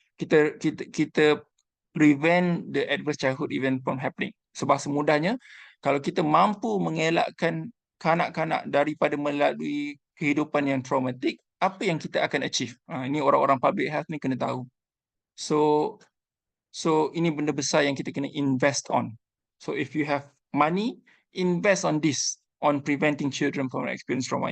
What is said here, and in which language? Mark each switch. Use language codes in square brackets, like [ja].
[en] Kita prevent the adverse childhood event from happening. [ms] Sebahasa mudahnya, kalau kita mampu mengelakkan kanak-kanak daripada melalui kehidupan yang traumatik, apa yang kita akan achieve? Ini orang-orang public health ni kena tahu. So ini benda besar yang kita kena invest on. [en] So if you have money, invest on this, on preventing children from experience trauma.